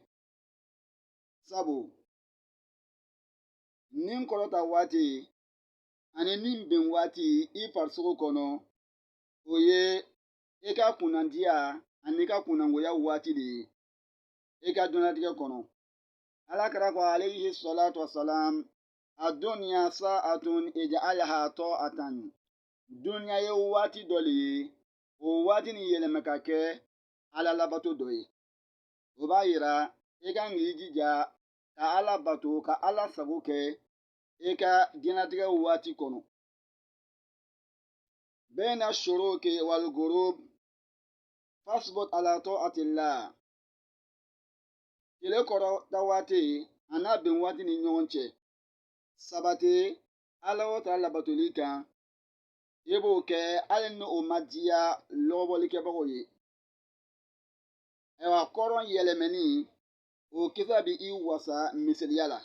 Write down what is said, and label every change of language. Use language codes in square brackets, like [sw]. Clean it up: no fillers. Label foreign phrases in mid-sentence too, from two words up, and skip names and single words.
[bm] Sabu nin kɔrɔta waati ani nin ben waati i farisogo kɔnɔ o ye i ka kunnandiya ani ka kunnangoya waati de ye i ka diɲɛlatigɛ kɔnɔ. Alakira ko [ar] عليه الصلاة والسلام الدنيا ساعة اجعلها طاعة. [bm] Duniya ye waati dɔ le ye o waati ni yɛlɛma ka kɛ ala labato dɔ ye. O b'a yira i kan k'i jija ka ala bato ka ala sago kɛ i ka diɲɛlatigɛ waati kɔnɔ. [ar] بين الشروق والغروب فاثبت على طاعة الله. [bm] Tile kɔrɔta waati a n'a ben waati ni ɲɔgɔn cɛ sabati Allahu Ta'ala labatoli kan i b'o kɛ hali ni o ma diya lɔbɔlikɛbagaw ye. Ayiwa kɔrɔn yɛlɛmɛni o kisa bi i wasa misaliya la.